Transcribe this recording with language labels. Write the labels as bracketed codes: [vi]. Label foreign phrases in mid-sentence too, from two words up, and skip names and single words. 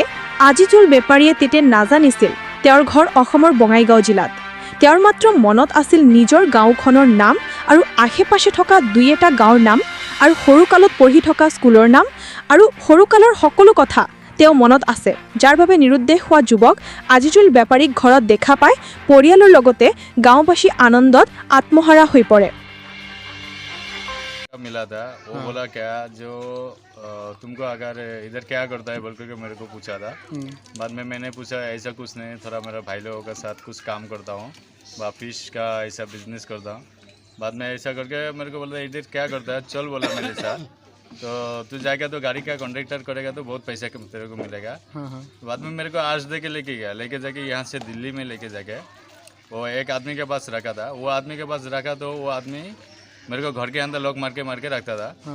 [as] আজিজুল বেপাৰীয়ে তেতিয়া নাজানিছিল তেওঁৰ ঘৰ অসমৰ বঙাইগাঁও জিলাত তেওঁৰ মাত্ৰ মনত আছিল নিজৰ গাঁওখনৰ নাম আৰু আশে-পাশে থকা দুই এটা গাঁৱৰ নাম আৰু সৰুকালত পঢ়ি থকা স্কুলৰ নাম আৰু সৰুকালৰ সকলো কথা তেওঁ মনত আছে যাৰ বাবে নিৰুদ্দেশ হোৱা যুৱক আজিজুল বেপাৰীক ঘৰত দেখা পায় পৰিয়ালৰ লগতে গাঁওবাসী আনন্দত আত্মহাৰা হৈ পৰে [hi] मिला था वो बोला क्या जो तुमको अगर इधर क्या करता है बोल करके मेरे को पूछा था बाद में मैंने पूछा ऐसा कुछ नहीं थोड़ा मेरा भाई लोगों के साथ कुछ काम करता हूँ फिश का ऐसा बिजनेस करता हूँ बाद में ऐसा करके मेरे को बोला इधर क्या करता है चल बोला मेरे साथ तो तू जाएगा तो गाड़ी का कॉन्ट्रैक्टर करेगा तो बहुत पैसा तेरे को मिलेगा बाद में मेरे को आज दे के लेके गया लेके जाके यहाँ से दिल्ली में लेके जाके वो एक आदमी के पास रखा था वो आदमी के पास रखा तो वो आदमी मेरे को घर के अंदर लॉक मार के रखता था